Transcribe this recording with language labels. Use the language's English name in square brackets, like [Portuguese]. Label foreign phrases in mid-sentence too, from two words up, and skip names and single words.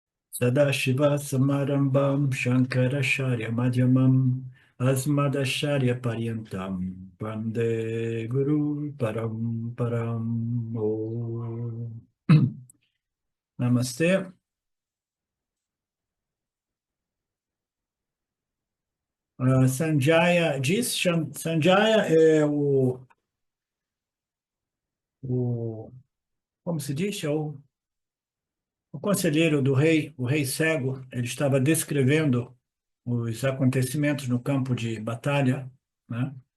[Sanskrit] Sadashiva Samarambam Shankaracharya Madhyamam Asmadacharya Paryantam Vande Guru Param Om. [Portuguese] Namastê. Sanjaya diz, Sanjaya é o como se diz? É o conselheiro do rei, o rei cego. Ele estava descrevendo os acontecimentos no campo de batalha, né?